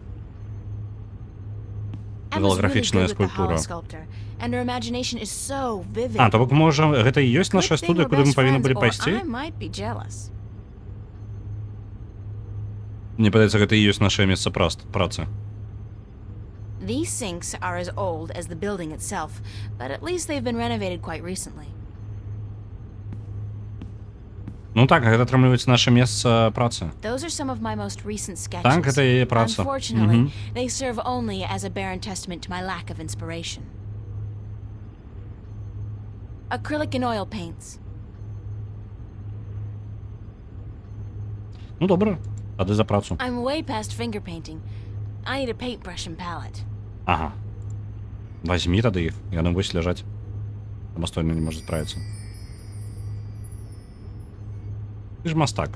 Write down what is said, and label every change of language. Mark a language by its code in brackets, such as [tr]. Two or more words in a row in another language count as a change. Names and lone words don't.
[be] Голографічная скульптура. То бок, можа, гэта і ёсць наша студыя, куды мы павінны былі пайсці? Мне падаецца, гэта і ёсць нашае месца працы. [en] These sinks are as old as the building itself, but at least they've been renovated quite recently. [be] Ну так, гэта атрымліваецца наша месца працы. [en] Those are some of my most recent sketches. [be] Так, гэта яе праца. [en] Unfortunately, they serve only as a barren testament to my lack of inspiration. Acrylic and oil paints. [be] Ну добра, тады за працу. [en] I'm way past finger painting. I need a paintbrush and palette. [be] Ага. Возьмі тады іх, яны вось ляжаць. Самастойна не можа справіцца. Ты ж мастак.